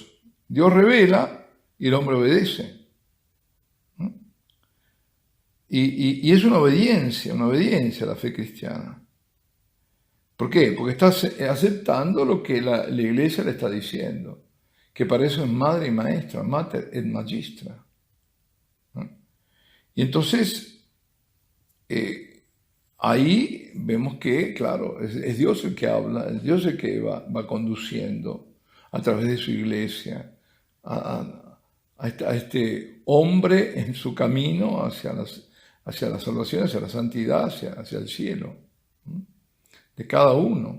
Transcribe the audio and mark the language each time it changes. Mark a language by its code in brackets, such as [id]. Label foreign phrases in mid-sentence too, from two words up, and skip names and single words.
[es] Dios revela y el hombre obedece. Y es una obediencia a la fe cristiana. ¿Por qué? Porque está aceptando lo que la Iglesia le está diciendo, que para eso es madre y maestra, [la] mater et magistra. [es] Y entonces, ahí vemos que, claro, es Dios el que habla, es Dios el que va conduciendo a través de su Iglesia a este hombre en su camino hacia la salvación, hacia la santidad, hacia el cielo, de cada uno.